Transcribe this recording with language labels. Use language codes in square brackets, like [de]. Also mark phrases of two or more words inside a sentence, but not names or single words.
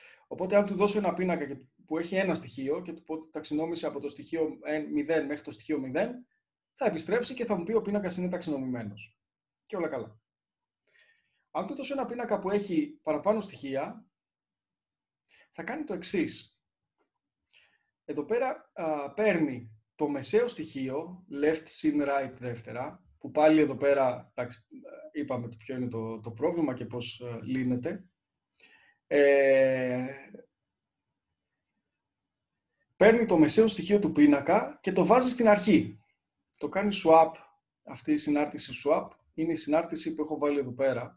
[el] Οπότε, αν του δώσω ένα πίνακα που έχει ένα στοιχείο και του πω ότι ταξινόμησε από το στοιχείο 0 μέχρι το στοιχείο 0, θα επιστρέψει και θα μου πει ο πίνακας είναι ταξινομημένος. Και όλα καλά. Αν του δώσω ένα πίνακα που έχει παραπάνω στοιχεία, θα κάνει το εξής. Εδώ πέρα παίρνει το μεσαίο στοιχείο, [en] left, sin, right, [el] δεύτερα, που πάλι εδώ πέρα είπαμε ποιο είναι το πρόβλημα και πώς λύνεται. Παίρνει το μεσαίο στοιχείο του πίνακα και το βάζει στην αρχή. Το κάνει swap, αυτή η συνάρτηση swap, είναι η συνάρτηση που έχω βάλει εδώ πέρα.